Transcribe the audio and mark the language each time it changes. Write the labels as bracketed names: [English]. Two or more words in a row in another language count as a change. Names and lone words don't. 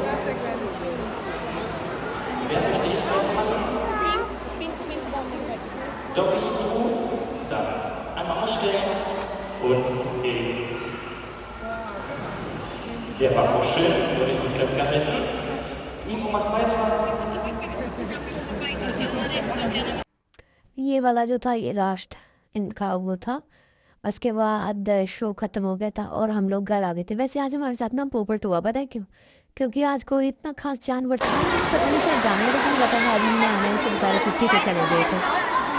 [German] Wer möchte jetzt weitermachen? Dobby, du. Dann einmal ausstellen und gehen. Der war auch schön, wurde ich gut festgehalten. Ivo macht weiter. [Hindi] ये वाला जो था ये लास्ट इनका वो था। उसके बाद शो ख़त्म हो गया था और हम लोग घर आ गए थे। वैसे आज हमारे साथ ना पोपट हुआ, पता है क्यों? क्योंकि आज कोई इतना खास जानवर था, पता नहीं शायद जानवर को पता है, आदमी ने आने से सारे छुट्टी पे चले गए थे।